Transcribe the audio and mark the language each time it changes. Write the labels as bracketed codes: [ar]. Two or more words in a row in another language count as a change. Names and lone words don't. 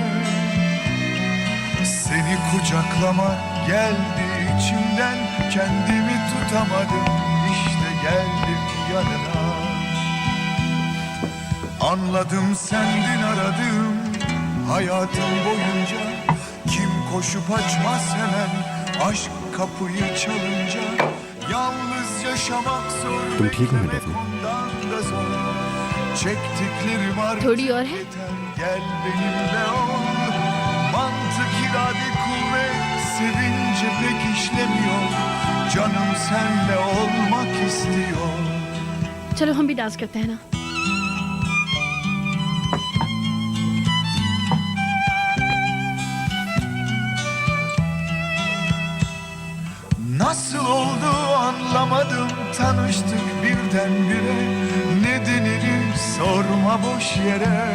[tr] Seni kucaklama geldi içimden, kendimi tutamadım, işte geldim yanına. Anladım sendin aradım hayatım boyunca. Kim koşup açmaz hemen aşk kapıyı çalınca. Yalnız yaşamak zor [hi] तुम [tr] ve [hi] ठीक हो ना, [tr] demek [hi] डेफनी? [tr] ondan da zor. Çektiklerim artık [hi] थोड़ी और है? [tr] yeter, gel benimle ol. Mantık, irade, kuvvet sevince pek işlemiyor. Canım senle olmak istiyor. [hi] चलो हम भी डांस करते हैं ना। [tr] Nasıl oldu anlamadım, tanıştık birdenbire. Nedenini sorma boş yere.